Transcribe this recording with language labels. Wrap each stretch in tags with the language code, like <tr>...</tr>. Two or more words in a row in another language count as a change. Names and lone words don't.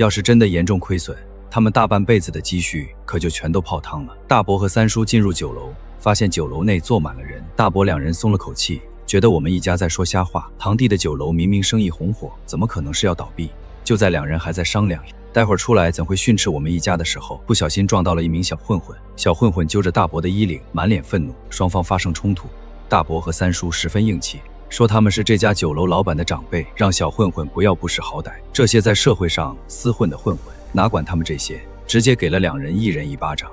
<zh>要是真的严重虧損，他们大半輩子的積蓄可就全都泡湯了。大伯和三叔進入酒樓，發現酒樓內坐滿了人。大伯兩人鬆了口氣，覺得我們一家在說瞎話。堂弟的酒樓明明生意紅火，怎麼可能是要倒閉？就在兩人還在商量待會兒出來怎會訓斥我們一家的時候，不小心撞到了一名小混混。小混混揪着大伯的衣領，滿臉憤怒，雙方發生衝突。大伯和三叔十分硬氣，說他們是這家酒樓老板的長輩，讓小混混不要不識好歹。這些在社會上廝混的混混哪管他們這些，直接給了兩人一人一巴掌。</zh>